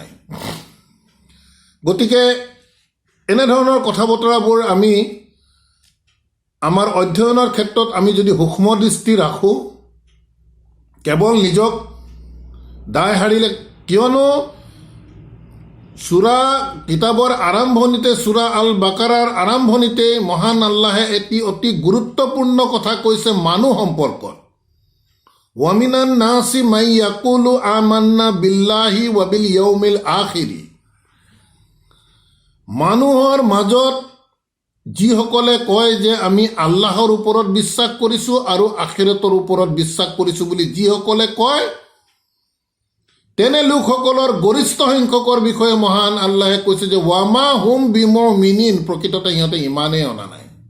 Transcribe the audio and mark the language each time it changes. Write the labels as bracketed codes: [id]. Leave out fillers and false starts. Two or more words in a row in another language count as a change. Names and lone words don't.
[as] গতিকে এনেধৰণৰ কথা বতৰাবোৰ আমি আমাৰ অধ্যয়নৰ ক্ষেত্ৰত আমি যদি সূক্ষ্ম দৃষ্টি ৰাখোঁ, কেৱল নিজক দায় সাৰিলে, কিয়নো সূরা কিতাবৰ আৰম্ভণিতে, সূরা আল বাকাৰাৰ আৰম্ভণিতে মহান আল্লাহে এটি অতি গুৰুত্বপূৰ্ণ কথা কৈছে মানুহ সম্পৰ্কত। [ar] ومن الناس من يقول آمنا بالله وباليوم الآخر. [as] মানুহৰ মাজত যিসকলে কয় যে আমি আল্লাহৰ ওপৰত বিশ্বাস কৰিছোঁ আৰু আখিৰতৰ ওপৰত বিশ্বাস কৰিছোঁ বুলি যিসকলে কয়, তেনে লোকসকলৰ গৰিষ্ঠ সংখ্যকৰ বিষয়ে মহান আল্লাহে কৈছে যে [ar] وما هم بمؤمنين, [as] প্ৰকৃততে সিহঁতে ইমানেই অনা নাই।